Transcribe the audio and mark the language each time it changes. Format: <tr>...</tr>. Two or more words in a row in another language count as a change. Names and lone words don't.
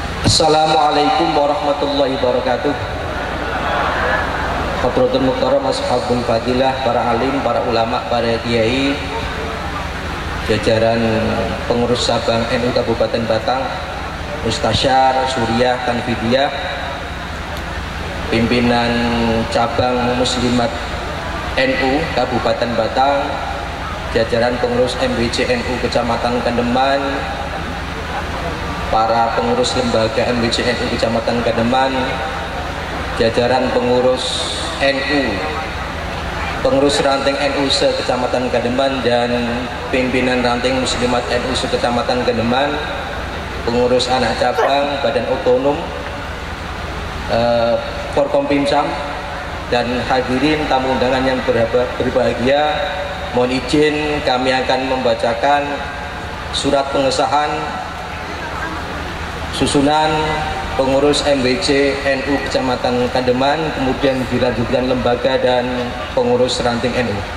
<ar>السلام عليكم ورحمة الله وبركاته. حضرة المحترم أصحاب الفضيلة,</ar> <id>para alim, para ulama, para kiai, jajaran pengurus Sabang NU Kabupaten Batang, Mustasyar, Suriah, Tanfidiyah, pimpinan cabang Muslimat NU Kabupaten Batang, jajaran pengurus MBC NU Kecamatan Kandeman, para pengurus lembaga MBC NU Kecamatan Kandeman, jajaran pengurus NU, pengurus ranting NU se-Kecamatan Kandeman, dan pimpinan ranting Muslimat NU se-Kecamatan Kandeman, pengurus anak cabang, badan otonom, Forkompimsam, dan hadirin tamu undangan yang berbahagia. Mohon izin kami akan membacakan surat pengesahan susunan pengurus MBC NU Kecamatan Kandeman, kemudian dilanjutkan lembaga dan pengurus ranting NU.</id>